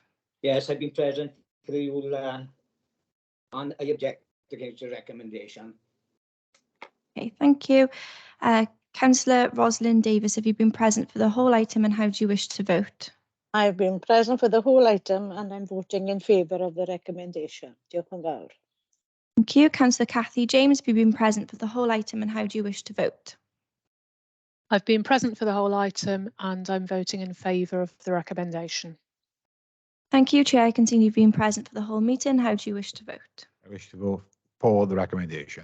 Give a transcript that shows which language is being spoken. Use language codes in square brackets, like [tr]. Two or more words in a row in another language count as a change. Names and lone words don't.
[en] Yes, I've been present for the whole and I object against the recommendation. Okay, thank you. Councillor Rosalind Davis, have you been present for the whole item and how do you wish to vote? I've been present for the whole item and I'm voting in favour of the recommendation. [cy] Diolch yn fawr. [en] Thank you. Councillor Cathy James, have you been present for the whole item and how do you wish to vote? I've been present for the whole item and I'm voting in favour of the recommendation. Thank you, Chair. I can see you've been present for the whole meeting. How do you wish to vote? I wish to vote for the recommendation.